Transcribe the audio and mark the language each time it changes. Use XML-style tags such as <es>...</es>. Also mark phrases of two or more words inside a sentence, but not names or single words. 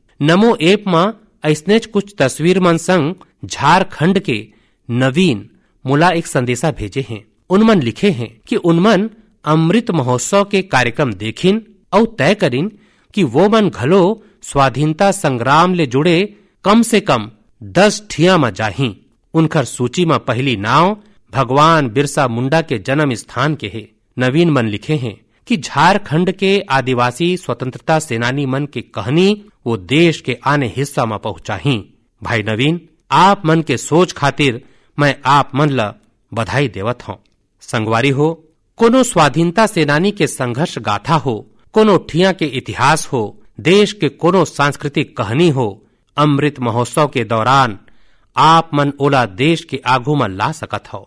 <hne>नमो ऐप में ऐसनेच कुछ तस्वीर मन संग झारखंड के नवीन मुला एक संदेशा भेजे हैं। उनमन लिखे हैं कि उनमन अमृत महोत्सव के कार्यक्रम देखिन और तय करिन कि वो मन घलो स्वाधीनता संग्राम ले जुड़े कम से कम 10 ठिया में जाही। उनकर सूची में पहली नाव भगवान बिरसा मुंडा के जन्म स्थान के है। नवीन मन लिखे हैं कि झारखंड के आदिवासी स्वतंत्रता सेनानी मन के कहानी वो देश के आने हिस्सा में पहुंचाही। भाई नवीन, आप मन के सोच खातिर मैं आप मन ला बधाई देवत हूँ। संगवारी हो, कोनो स्वाधीनता सेनानी के संघर्ष गाथा हो, कोनो ठिया के इतिहास हो, देश के कोनो सांस्कृतिक कहानी हो, अमृत महोत्सव के दौरान आप मन ओला देश के आगू में ला सकत हो।</hne>